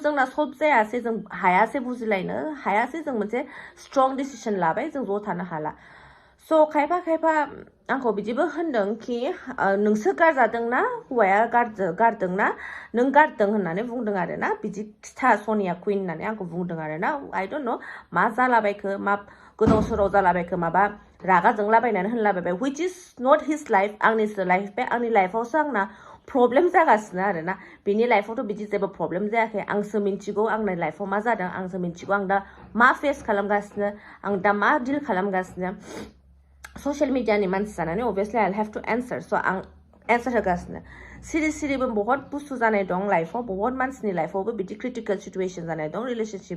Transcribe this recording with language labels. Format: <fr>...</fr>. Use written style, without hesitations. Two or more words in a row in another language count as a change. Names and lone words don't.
<brx>जोंना सल्भ जायासै जों हायासै बुजिलायनो हायासै जों मोनसे</brx> <en>strong decision</en> <brx>लाबाय जों ज' थानो हाला स' खायफा आंखौ बिदिबो होनदों कि नोंसो गारजादोंना हौवाया गारदोंना नों गारदों होननानै बुंदों आरो ना बिदि खिथा सनिया कुइन होननानै आंखौ बुंदों आरो ना</brx> <en>I don't know</en> <brx>मा जालाबायखो मा गोदाव सोराव जालाबायखो माबा रागा जोंलाबायनानै होनलाबायबाय</brx> <en>which is not his life</en> <brx>आंनिसो लाइफ बे आंनि लाइफआवसो आंना प्रब्लेम जागासिनो आरो ना बिनि लाइफआवथ' बिदि जेबो प्रब्लेम जायाखै आंसो मिन्थिगौ आंनि लाइफआव मा जादों आंसो मिन्थिगौ आं दा मा फेस खालामगासिनो आं दा मा डिल खालामगासिनो</brx> <en>social media</en> <brx>मानसि जानानै अभियासलि</brx> <en>I have to answer</en> <brx>स' आं एन्सार होगासिनो सिरिबो बहुत बुस्थु जानाय दं लाइफआव बहुत मानसिनि लाइफआवबो बिदि</brx> <en>critical situation</en> <brx>जानाय दं रिलेशनशिप</brx>